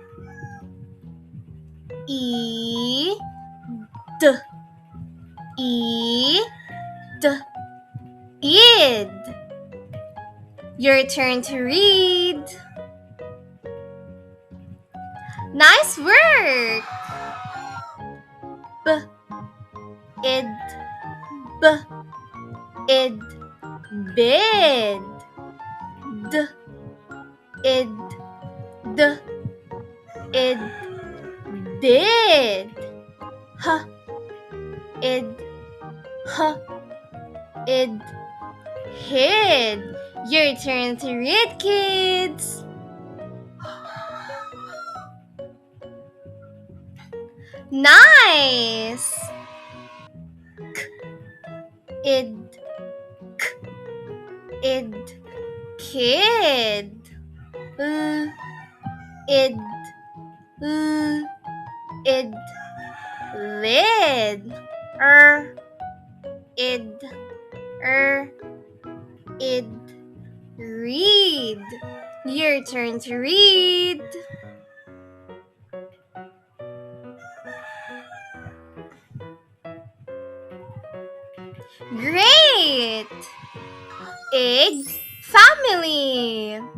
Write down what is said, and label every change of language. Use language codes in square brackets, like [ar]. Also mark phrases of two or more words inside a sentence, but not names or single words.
[en] Ed. Id. Your turn to read. Nice work! B, id, b, id, bid. D, id, d, id, did. H, id, h, id, hid. Your turn to read, kids. Nice! Id, k, id, kid. L, id, l, id, lid. Id, id, read. Your turn to read. Great! Egg family.